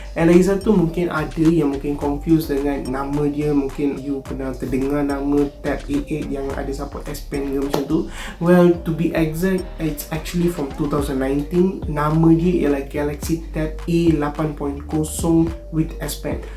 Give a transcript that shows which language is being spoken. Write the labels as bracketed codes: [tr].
[ms] And lagi satu, mungkin ada yang mungkin confused dengan nama dia. Mungkin you pernah terdengar nama tab A8 yang ada support S Pen ke macam tu. [en] Well, to be exact, it's actually from 2019. [ms] Nama dia ialah Galaxy Tab A8.0 with S Pen.